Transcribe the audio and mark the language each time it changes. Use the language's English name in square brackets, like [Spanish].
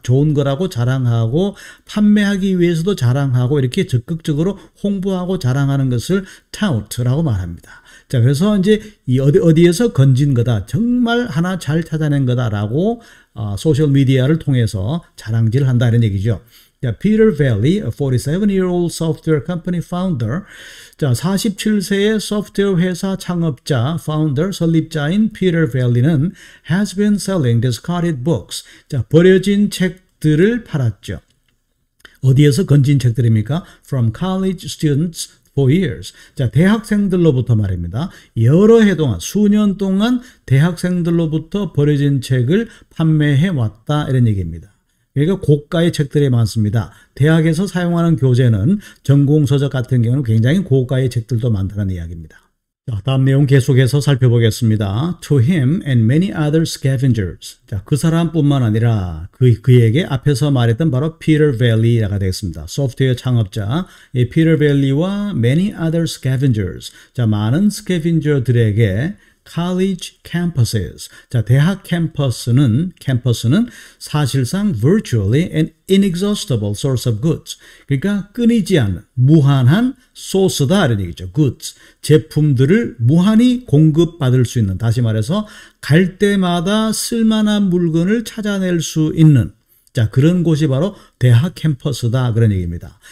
[Korean] 좋은 거라고 자랑하고 판매하기 위해서도 자랑하고 이렇게 적극적으로 홍보하고 자랑하는 것을 tout라고 말합니다. 자, 그래서 이제 이 어디에서 건진 거다, 정말 하나 잘 찾아낸 거다라고 소셜 미디어를 통해서 자랑질을 한다 이런 얘기죠. [English] 자, Peter Valley, a 47-year-old software company founder. [Korean] 자, 47세의 소프트웨어 회사 창업자, founder, 설립자인 Peter Valley는 [English] has been selling discarded books. [Korean] 자, 버려진 책들을 팔았죠. 어디에서 건진 책들입니까? [English] From college students for years. [Korean] 자, 대학생들로부터 말입니다. 여러 해 동안, 수년 동안 대학생들로부터 버려진 책을 판매해 왔다 이런 얘기입니다. 그러니까 고가의 책들이 많습니다. 대학에서 사용하는 교재는 전공서적 같은 경우는 굉장히 고가의 책들도 많다는 이야기입니다. 자, 다음 내용 계속해서 살펴보겠습니다. [English] To him and many other scavengers. [Korean] 자, 그 사람뿐만 아니라 그에게 앞에서 말했던 바로 Peter Valley가 되겠습니다. 소프트웨어 창업자 Peter Valley와 [English] many other scavengers. [Korean] 자, 많은 스캐빈저들에게 [English] college campuses. [Korean] 자, 대학 캠퍼스는 사실상 [English] virtually an inexhaustible source of goods. [Korean] 그러니까 끊이지 않는 무한한 소스다 이런 얘기죠. [English] goods. [Korean] 제품들을 무한히 공급받을 수 있는, 다시 말해서 갈 때마다 쓸만한 물건을 찾아낼 수 있는, 자, 그런 곳이 바로 대학 캠퍼스다 그런 얘기입니다.